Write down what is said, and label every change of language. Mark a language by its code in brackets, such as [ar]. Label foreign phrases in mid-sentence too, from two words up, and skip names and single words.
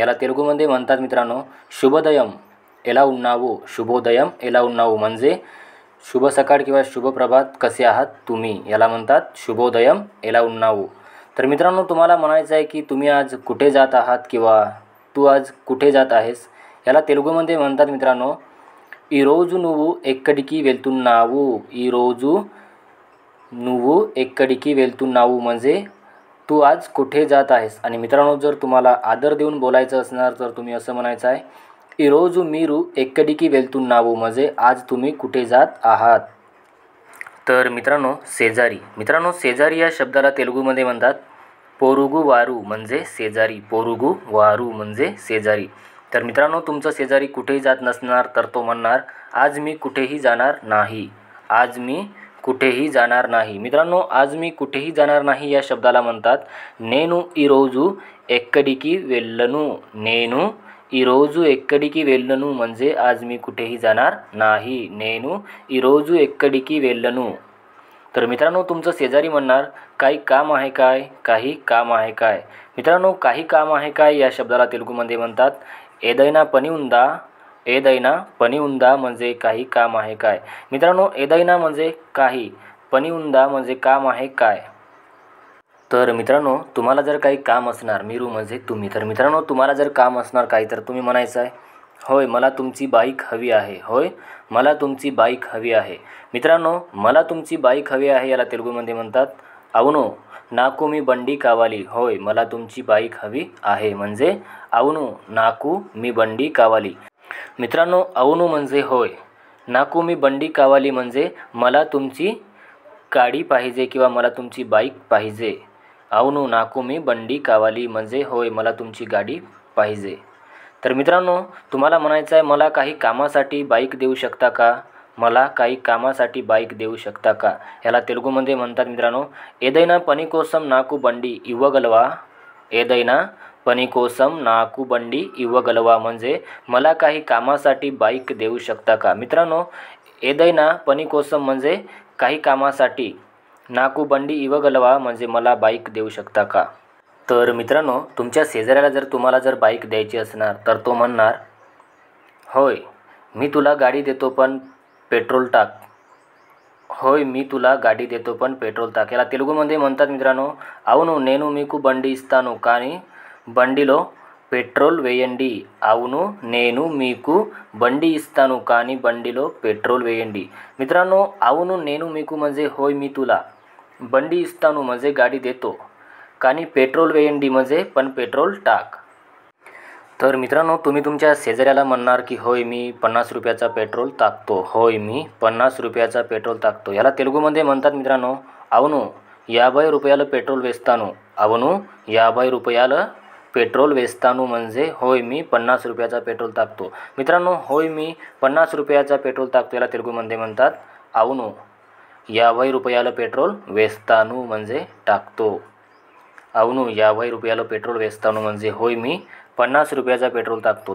[mr] याला तेलुगूमध्ये म्हणतात मित्रांनो [te] శుభోదయం ఎలా ఉన్నావు। శుభోదయం ఎలా ఉన్నావు [mr] म्हणजे शुभ सकाळ किंवा शुभ प्रभात, कसे आहात तुम्ही, याला म्हणतात [te] శుభోదయం ఎలా ఉన్నావు। [mr] तर मित्रांनो, तुम्हाला म्हणायचं आहे की तुम्ही आज कुठे जात आहात किंवा तू आज कुठे जात आहेस। याला तेलुगूमध्ये म्हणतात मित्रांनो [te] ఈ రోజు నువ్వు ఎక్కడికి వెళ్తున్నావు। ఈ రోజు నువ్వు ఎక్కడికి వెళ్తున్నావు [mr] म्हणजे तू आज कुठे जात आहेस। आणि मित्रांनो, जर तुम्हाला आदर देऊन बोलायचं असणार तर तुम्ही असं म्हणायचं आहे [te] ఈ రోజు మీరు ఎక్కడికి వెళ్తున్నావు [mr] म्हणजे आज तुम्ही कुठे जात आहात। तर मित्रांनो, शेजारी या शब्दाला तेलुगूमध्ये म्हणतात [te] పొరుగు వారు [mr] म्हणजे शेजारी। [te] పొరుగు వారు [mr] म्हणजे शेजारी। तर मित्रांनो, तुमचा शेजारी कुठेही जात नसणार तर तो म्हणणार आज मी कुठेही जाणार नाही। आज मी कुठेही जाणार नाही। मित्रांनो, आज मी कुठेही जाणार नाही या शब्दाला म्हणतात [te] నేను ఈరోజు ఎక్కడికి వెళ్ళను। నేను ఈరోజు ఎక్కడికి వెళ్ళను [mr] म्हणजे आज मी कुठेही जाणार नाही। [te] నేను ఈరోజు ఎక్కడికి వెళ్ళను। [mr] तर मित्रांनो, तुमचं शेजारी म्हणणार काही काम आहे काय, काही काम आहे काय। मित्रांनो, काही काम आहे काय या शब्दाला तेलुगूमध्ये म्हणतात [te] ఏదైనా పని ఉందా। ఏదైనా పని ఉందా [mr] म्हणजे काही काम आहे काय। मित्रांनो, ఏదైనా म्हणजे काही, [te] పని ఉందా [mr] म्हणजे काम आहे काय। तर मित्रांनो, तुम्हाला जर काही काम असणार, मीरू म्हणजे तुम्ही, तर मित्रांनो तुम्हाला जर काम असणार काही तर तुम्ही म्हणायचं आहे होय मला तुमची बाईक हवी आहे। होय मला तुमची बाईक हवी आहे। मित्रांनो, मला तुमची बाईक हवी आहे याला तेलुगूमध्ये म्हणतात [te] అవును నాకు మీ బండి కావాలి। [mr] होय मला तुमची बाईक हवी आहे म्हणजे [te] అవును నాకు మీ బండి కావాలి। [mr] मित्रांनो, అవును म्हणजे होय, [te] నాకు మీ బండి కావాలి [mr] म्हणजे मला तुमची गाडी पाहिजे किंवा मला तुमची बाईक पाहिजे। [te] అవును నాకు మీ బండి కావాలి [mr] म्हणजे होय मला तुमची गाडी पाहिजे। तर मित्रांनो, तुम्हाला म्हणायचं आहे मला काही कामासाठी बाईक देऊ शकता का। मला काही कामासाठी बाईक देऊ शकता का याला तेलुगूमध्ये म्हणतात मित्रांनो [te] ఏదైనా పని కోసం నాకు బండి ఇవ్వగలవా। ఏదైనా పని కోసం నాకు బండి ఇవ్వగలవా [mr] म्हणजे मला काही कामासाठी बाईक देऊ शकता का। मित्रांनो, [te] ఏదైనా పని కోసం [mr] म्हणजे काही कामासाठी, [te] నాకు బండి ఇవ్వగలవా [mr] म्हणजे मला बाईक देऊ शकता का। तर मित्रांनो, तुमच्या शेजाऱ्याला जर तुम्हाला जर बाईक द्यायची असणार तर तो म्हणणार होय मी तुला गाडी देतो पण पेट्रोल टाक। होय मी तुला गाडी देतो पण पेट्रोल टाक याला तेलुगूमध्ये म्हणतात मित्रांनो [te] అవును నేను మీకు బండి ఇస్తాను కానీ బండిలో పెట్రోల్ వేయండి। [mr] అవును నేను మీకు బండి ఇస్తాను కానీ బండిలో पेट्रोल వేయండి। मित्रांनो, [te] అవును నేను మీకు [mr] म्हणजे होय मी तुला, [te] బండి ఇస్తాను [mr] म्हणजे गाडी देतो, [te] కానీ పెట్రోల్ వేయండి [mr] म्हणजे पण पेट्रोल टाक। तर मित्रांनो, तुम्ही तुमच्या शेजाऱ्याला म्हणणार की होय मी 50 रुपयाचा पेट्रोल टाकतो। होय मी 50 रुपयाचा पेट्रोल टाकतो याला तेलुगूमध्ये म्हणतात मित्रांनो [te] అవును 50 రూపాయలకి పెట్రోల్ వేస్తాను। అవును 50 రూపాయలకి పెట్రోల్ వేస్తాను [mr] म्हणजे होय मी 50 रुपयाचा पेट्रोल टाकतो। मित्रांनो, होय मी 50 रुपयाचा पेट्रोल टाकतो याला तेलुगूमध्ये म्हणतात [te] అవును 50 రూపాయలకి పెట్రోల్ వేస్తాను [mr] म्हणजे टाकतो। [te] అవును 50 రూపాయలకి పెట్రోల్ వేస్తాను [mr] म्हणजे होय मी 50 रुपयाचा पेट्रोल टाकतो।